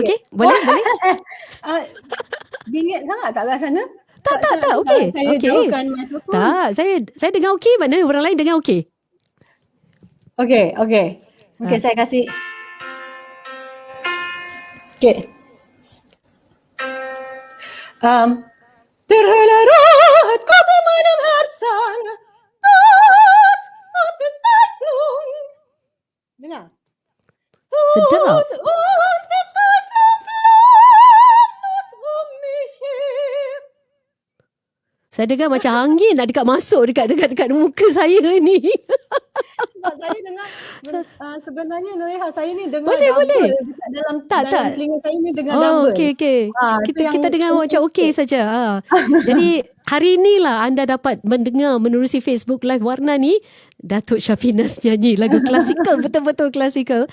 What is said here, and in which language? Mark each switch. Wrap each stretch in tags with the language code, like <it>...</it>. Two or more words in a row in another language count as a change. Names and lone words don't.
<ms>Okey, boleh. Bingit sangat tak kat sana? Tak, okey. Saya jauhkan mikrofon. Tak, saya dengar okey, mana orang lain dengar okey. Okey. Mungkin saya kasih. Okey.</ms> <de>Der Hölle rot Gott in meinem Herzen, dort hat Verzweiflung.</de> <ms>Dengar. Sedap.</ms> <de>Und Verzweiflung flammt mich her.</de> <ms>Saya dengar macam angin nak dekat masuk dekat muka saya ni. Sebab saya dengar sebenarnya Nuriha, saya ni dengar boleh. dalam Tak. telinga saya ni dengar double. Okey. Kita dengar macam okey saja. Jadi hari inilah anda dapat mendengar menerusi Facebook Live Warna ni Datuk Shafinas nyanyi lagu klasikal, betul-betul klasikal.</ms>